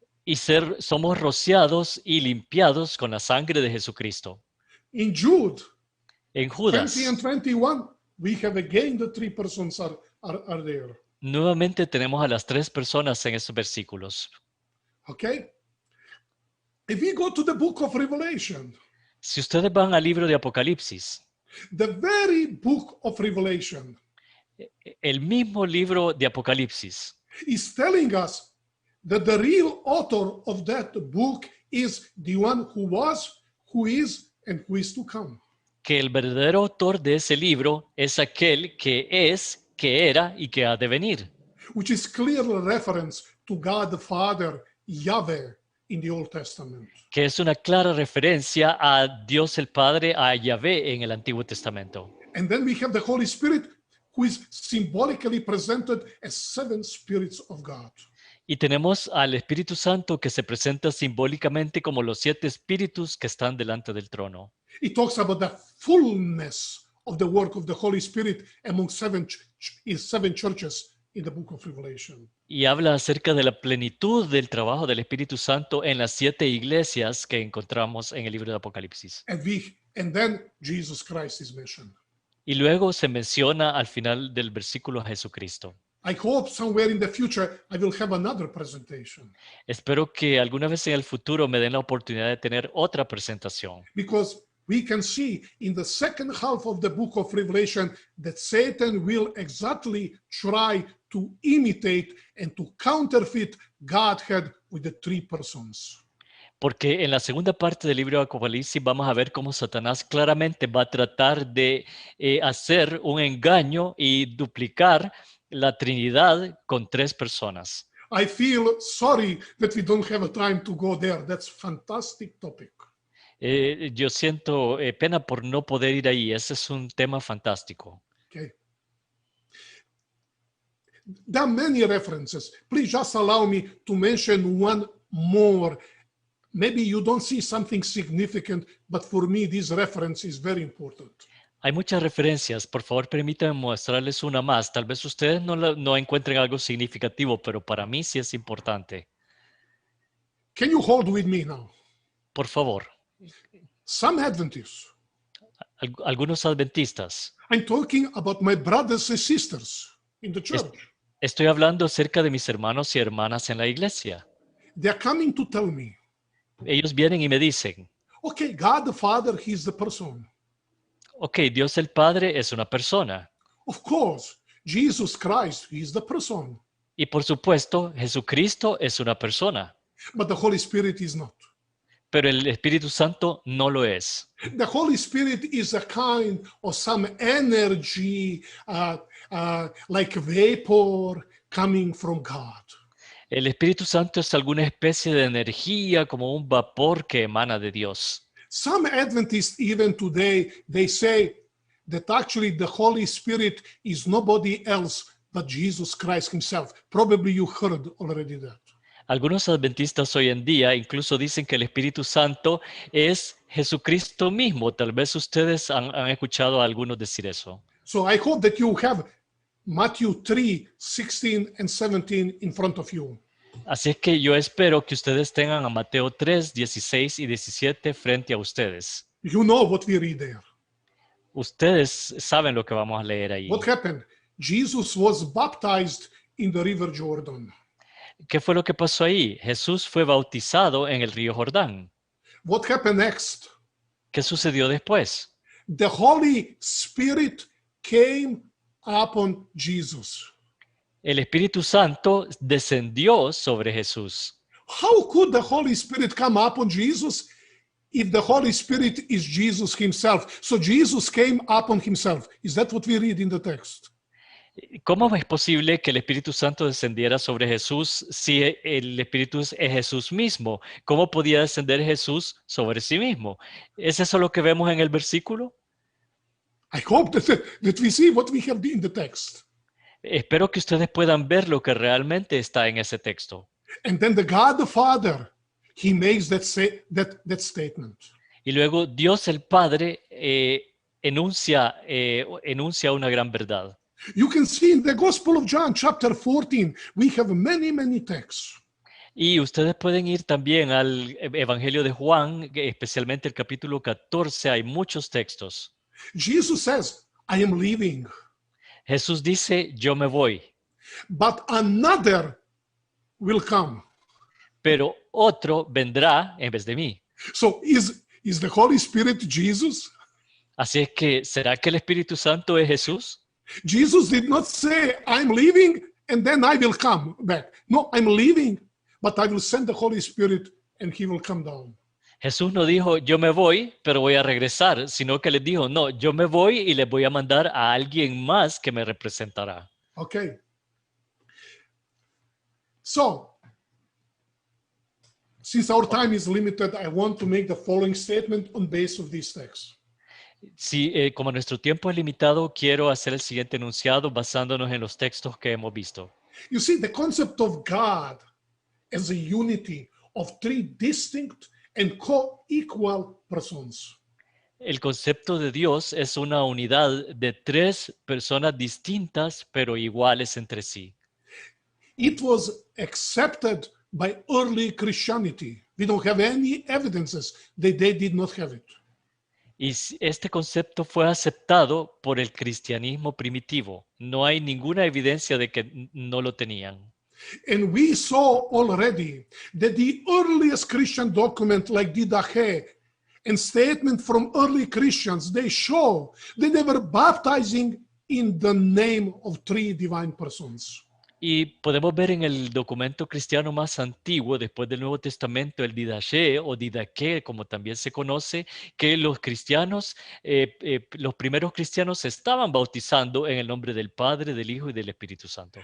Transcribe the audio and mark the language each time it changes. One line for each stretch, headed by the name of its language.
Spanish: y somos rociados y limpiados con la sangre de Jesucristo.
English: In Jude
Spanish: En 20 Judas,
English: and 21, we have again the three persons are there.
Spanish: nuevamente tenemos a las tres personas en esos versículos.
English: Okay? If we go to the book of Revelation,
Spanish: Si ustedes van al libro de Apocalipsis,
English: the very book of Revelation
Spanish: el mismo libro de Apocalipsis
English: is telling us that the real author of that book is the one who was, who is, and who is to come.
Spanish: que el verdadero autor de ese libro es aquel que es, que era y que ha de venir,
English: Which is clearly a reference to God the Father, Yahweh, in the Old Testament.
Spanish: que es una clara referencia a Dios el Padre, a Yahvé en el Antiguo Testamento.
English: And then we have the Holy Spirit, who is symbolically presented as seven spirits of God.
Spanish: Y tenemos al Espíritu Santo que se presenta simbólicamente como los 7 espíritus que están delante del trono.
English: It talks about the fullness of the work of the Holy Spirit among seven churches in the book of Revelation.
Spanish: Y habla acerca de la plenitud del trabajo del Espíritu Santo en las 7 iglesias que encontramos en el libro de Apocalipsis.
English: And then Jesus Christ is mentioned.
Spanish: Y luego se menciona al final del versículo a Jesucristo.
English: I hope somewhere in the future I will have another presentation.
Spanish: Espero que alguna vez en el futuro me den la oportunidad de tener otra presentación.
English: Because we can see in the second half of the book of Revelation that Satan will exactly try to imitate and to counterfeit Godhead with the three persons.
Spanish: Porque en la segunda parte del libro de Apocalipsis vamos a ver cómo Satanás claramente va a tratar de hacer un engaño y duplicar la Trinidad con 3 personas.
English: I feel sorry that we don't have a time to go there. That's a fantastic topic.
Spanish: Yo siento pena por no poder ir ahí. Ese es un tema fantástico.
English: Okay. There are many references. Please just allow me to mention one more. Maybe you don't see something significant, but for me this reference is very important.
Spanish: Hay muchas referencias. Por favor, permítanme mostrarles una más. Tal vez ustedes no encuentren algo significativo, pero para mí sí es importante.
English: Can you hold with me now?
Spanish: Por favor.
English: Some Adventists
Spanish: Algunos adventistas.
English: I'm talking about my brothers and sisters in the Es- church.
Spanish: Estoy hablando acerca de mis hermanos y hermanas en la iglesia.
English: They are coming to tell me,
Spanish: Ellos vienen y me dicen,
English: okay, God the Father, He's the person.
Spanish: ok, Dios el Padre es una persona.
English: Of course, Jesus Christ, He's the person.
Spanish: Y por supuesto, Jesucristo es una persona,
English: But the Holy Spirit is not.
Spanish: pero el Espíritu Santo no lo es.
English: The Holy Spirit is a kind of some energy, like vapor coming from God.
Spanish: El Espíritu Santo es alguna especie de energía, como un vapor que emana de Dios.
English: Some Adventists, even today, they say that actually the Holy Spirit is nobody else but Jesus Christ Himself. Probably you heard already that.
Spanish: Algunos adventistas hoy en día incluso dicen que el Espíritu Santo es Jesucristo mismo. Tal vez ustedes han escuchado a algunos decir eso.
English: So I hope that you have Matthew 3:16 and 17 in front of you.
Spanish: Así es que yo espero que ustedes tengan a Mateo 3, 16 y 17 frente a ustedes.
English: You know what we read there.
Spanish: Ustedes saben lo que vamos a leer ahí.
English: What happened? Jesus was baptized in the river Jordan.
Spanish: ¿Qué fue lo que pasó ahí? Jesús fue bautizado en el río Jordán.
English: What happened next?
Spanish: ¿Qué sucedió después?
English: The Holy Spirit came upon Jesus.
Spanish: El Espíritu Santo descendió sobre Jesús.
English: How could the Holy Spirit come upon Jesus if the Holy Spirit is Jesus Himself? So Jesus came upon Himself. Is that what we read in the text?
Spanish: ¿Cómo es posible que el Espíritu Santo descendiera sobre Jesús si el Espíritu es Jesús mismo? ¿Cómo podía descender Jesús sobre sí mismo? ¿Es eso lo que vemos en el versículo?
English: I hope that we see what we have in the text.
Spanish: Espero que ustedes puedan ver lo que realmente está en ese texto.
English: And then the God the Father, He makes that statement.
Spanish: Y luego Dios el Padre enuncia una gran verdad.
English: You can see in the Gospel of John, chapter 14, we have many texts.
Spanish: Y ustedes pueden ir también al Evangelio de Juan, especialmente el capítulo 14, hay muchos textos.
English: Jesus says, I am leaving,
Spanish: Jesús dice, yo me voy,
English: but another will come.
Spanish: pero otro vendrá en vez de mí.
English: So is the Holy Spirit Jesus?
Spanish: Así es que, ¿será que el Espíritu Santo es Jesús?
English: Jesus did not say, I'm leaving and then I will come back. No, I'm leaving, but I will send the Holy Spirit and He will come down.
Spanish: Jesús no dijo, yo me voy, pero voy a regresar, sino que les dijo, no, yo me voy y les voy a mandar a alguien más que me representará.
English: Okay. So, since our time is limited, I want to make the following statement on base of this text.
Spanish: Sí, como nuestro tiempo es limitado, quiero hacer el siguiente enunciado basándonos en los textos que hemos visto.
English: You see, the concept of God as a unity of three distinct and co-equal persons.
Spanish: El concepto de Dios es una unidad de tres personas distintas pero iguales entre sí.
English: It was accepted by early Christianity. We don't have any evidences that they did not have it.
Spanish: Y este concepto fue aceptado por el cristianismo primitivo. No hay ninguna evidencia de que no lo tenían.
English: And we saw already that the earliest Christian document like Didache and statement from early Christians, they show that they were baptizing in the name of three divine persons.
Spanish: Y podemos ver en el documento cristiano más antiguo, después del Nuevo Testamento, el Didache o Didache, como también se conoce, que los cristianos, los primeros cristianos se estaban bautizando en el nombre del Padre, del Hijo y del Espíritu Santo.